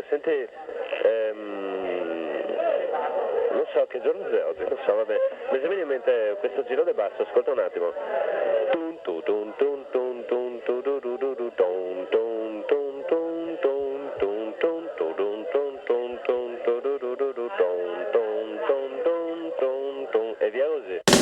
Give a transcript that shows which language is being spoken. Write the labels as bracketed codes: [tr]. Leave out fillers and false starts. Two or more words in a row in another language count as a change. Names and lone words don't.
[it] Senti, non so che giorno è oggi, non so, vabbè. Mi viene in mente questo giro di basso, ascolta un attimo. Tun tu tun tun tun tun tu du du du du tun tun tun tun tun tun tun tu dun tun tun tun tu du du du du tun tun tun tun tun tun e via così.